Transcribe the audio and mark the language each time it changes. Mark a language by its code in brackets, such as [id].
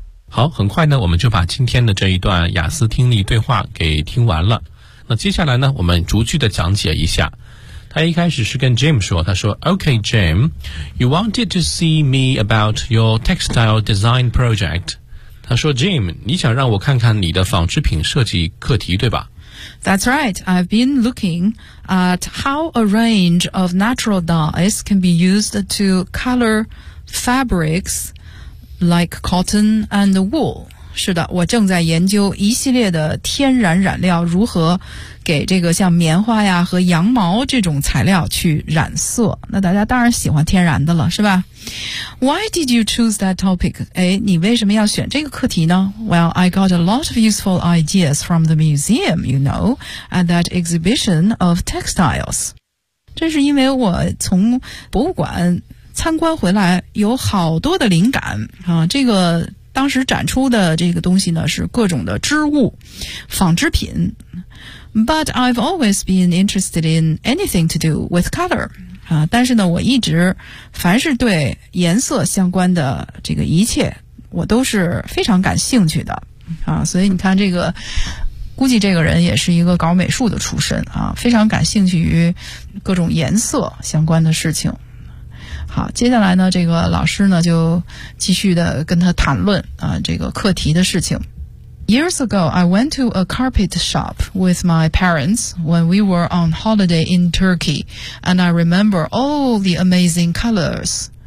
[zh] 好，很快呢我们就把今天的这一段雅思听力对话给听完了。那接下来呢我们逐句的讲解一下。他一开始是跟 Jim 说，他说 [en] OK Jim, you wanted to see me about your textile design project. [zh] 他说 Jim, 你想让我看看你的纺织品设计课题对吧？ [en] That's right. I've been looking at how a range of natural dyes can be used to color fabrics like cotton and wool. [zh] 是的，我正在研究一系列的天然染料如何给这个像棉花呀和羊毛这种材料去染色。那大家当然喜欢天然的了，是吧？ [en] Why did you choose that topic? [zh] 哎，你为什么要选这个课题呢？ [en] Well, I got a lot of useful ideas from the museum, you know, at that exhibition of textiles. [zh] 这是因为我从博物馆参观回来，有好多的灵感啊，这个当时展出的这个东西呢是各种的织物纺织品。 [en] But I've always been interested in anything to do with color. [zh] 但是呢我一直凡是对颜色相关的这个一切我都是非常感兴趣的。所以你看这个估计这个人也是一个搞美术的出身啊，非常感兴趣于各种颜色相关的事情。好，接下来呢这个老师呢就继续的跟他谈论这个课题的事情。 [en] Years ago, I went to a carpet shop with my parents when we were on holiday in Turkey, and I remember all the amazing colors.